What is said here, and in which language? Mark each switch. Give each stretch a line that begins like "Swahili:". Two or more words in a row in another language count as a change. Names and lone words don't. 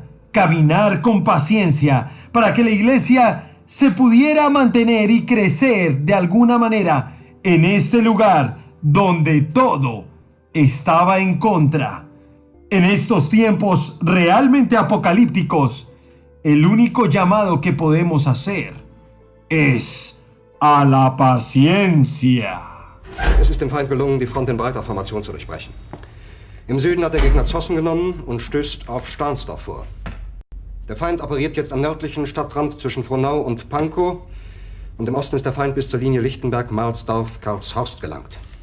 Spanish: Caminar con paciencia para que la iglesia se pudiera mantener y crecer de alguna manera en este lugar donde todo estaba en contra. En estos tiempos realmente apocalípticos, el único llamado que podemos hacer es a la paciencia.
German: Es ist dem Feind gelungen, die Front in breiter Formation zu durchbrechen. Im Süden hat der Gegner Zossen genommen und stößt auf Stahnsdorf vor. Der Feind operiert jetzt am nördlichen Stadtrand zwischen Frohnau und Pankow, und im Osten ist der Feind bis zur Linie Lichtenberg-Marsdorf-Karlshorst gelangt.